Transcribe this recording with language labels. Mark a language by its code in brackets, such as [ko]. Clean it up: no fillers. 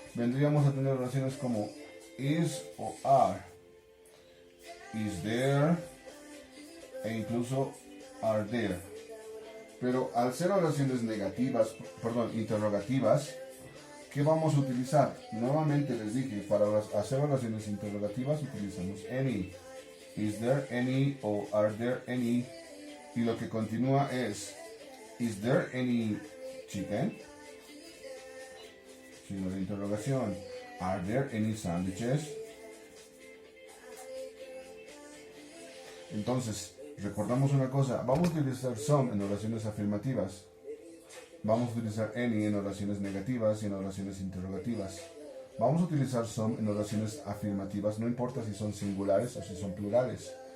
[es] Vendríamos a tener oraciones como is o are, [en] is there [es] e incluso [en] are there. [es] Pero al ser oraciones interrogativas, ¿qué vamos a utilizar? Nuevamente les dije, para hacer oraciones interrogativas utilizamos any. [en] Is there any o are there any? [es] Y lo que continúa es, [en] is there any chicken? [es] Signo de interrogación. [en] Are there any sandwiches? [es] Entonces, recordamos una cosa, vamos a utilizar some en oraciones afirmativas, vamos a utilizar any en oraciones negativas y en oraciones interrogativas. Vamos a utilizar some en oraciones afirmativas, no importa si son singulares o si son plurales.